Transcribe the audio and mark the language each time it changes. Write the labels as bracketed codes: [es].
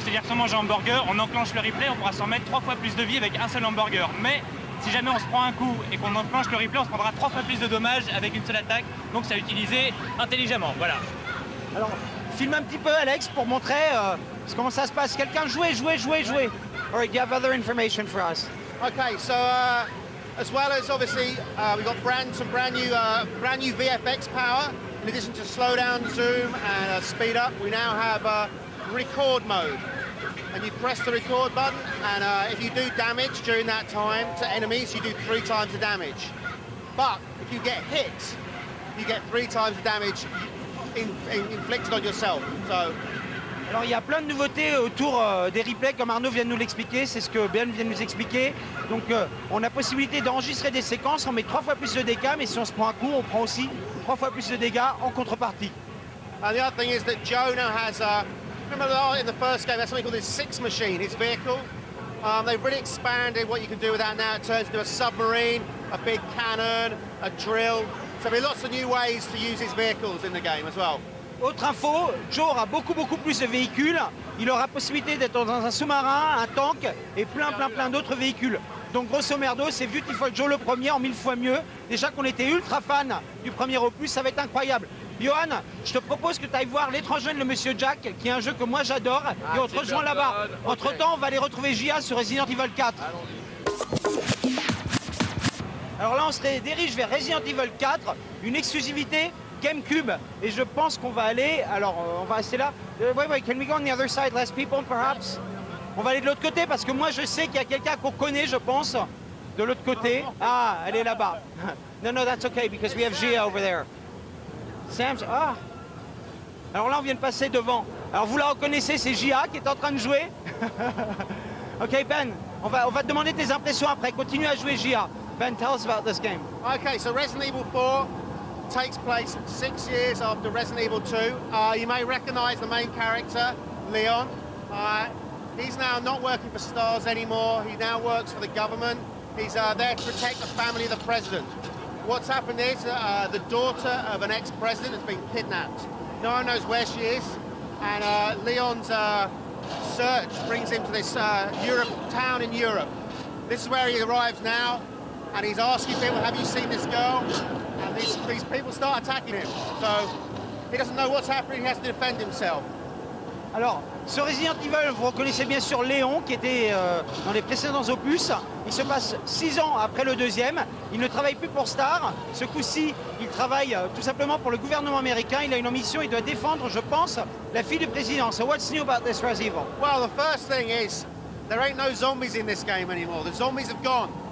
[fr] C'est-à-dire que si on mange un hamburger, on enclenche le replay, on pourra s'en mettre 3 fois plus de vie avec un seul hamburger. Mais si jamais on se prend un coup et qu'on enclenche le replay, on se prendra 3 fois plus de dommages avec une seule attaque. Donc c'est à utiliser intelligemment, voilà. Alors, filme un petit peu Alex pour montrer comment ça se passe. Quelqu'un jouer. [en] All right, do you have other information for us? Okay, so as well as obviously we've got some brand new VFX power. in addition to slow down, zoom, and speed up, we now have record mode. And you press the record button, and if you do damage during that time to enemies, you do 3 times the damage. But if you get hit, you get 3 times the damage inflicted on yourself. So, [fr] Alors il y a plein de nouveautés autour des replays comme Arnaud vient de nous l'expliquer, c'est ce que Ben vient de nous expliquer. Donc on a possibilité d'enregistrer des séquences, on met 3 fois plus de dégâts, mais si on se prend un coup, on prend aussi 3 fois plus de dégâts en contrepartie. [en] and the other thing is that Joe now has, remember in the first game, that's something called his 6 machine, his vehicle. They've really expanded what you can do with that now. It turns into a submarine, a big cannon, a drill. So there'll be lots of new ways to use his vehicles in the game as well. [fr] Autre info, Joe aura beaucoup plus de véhicules. Il aura possibilité d'être dans un sous-marin, un tank et plein d'autres véhicules. Donc grosso merdo, c'est Beautiful Joe le premier en 1000 fois mieux. Déjà qu'on était ultra fan du premier opus, ça va être incroyable. Johan, je te propose que tu ailles voir L'étranger de Monsieur Jack, qui est un jeu que moi j'adore, et on te rejoint là-bas. Entre temps, on va aller retrouver Gia sur Resident Evil 4. Alors là, on se dirige vers Resident Evil 4, une exclusivité GameCube, et je pense qu'on va aller, alors on va rester là. [en] Wait, can we go on the other side, less people perhaps? [fr] On va aller de l'autre côté parce que moi je sais qu'il y a quelqu'un qu'on connaît, je pense, de l'autre côté. Ah, elle est là-bas. [en] No, that's okay because we have Gia over there. Sam's, ah. [fr] Alors là on vient de passer devant. Alors vous la reconnaissez, c'est Gia qui est en train de jouer. Ok Ben, on va te demander tes impressions après. Continue à jouer Gia. [en] Ben, tell us about this game. Okay, so Resident Evil 4 takes place 6 years after Resident Evil 2. You may recognize the main character, Leon. He's now not working for STARS anymore. He now works for the government. He's there to protect the family of the president. What's happened is the daughter of an ex-president has been kidnapped. No one knows where she is, and Leon's search brings him to this town in Europe. This is where he arrives now, and he's asking people, have you seen this girl? And these people start attacking him. So he doesn't know what's happening, he has to defend himself. [fr] Alors, sur Resident Evil, vous reconnaissez bien sûr Léon qui était dans les précédents opus. Il se passe 6 ans après le deuxième. Il ne travaille plus pour Star. Ce coup-ci, il travaille tout simplement pour le gouvernement américain. Il a une mission, il doit défendre, je pense, la fille du président. [en] So what's new about this Resident Evil? Well, the first thing is, there ain't no zombies in this game anymore. The zombies have gone.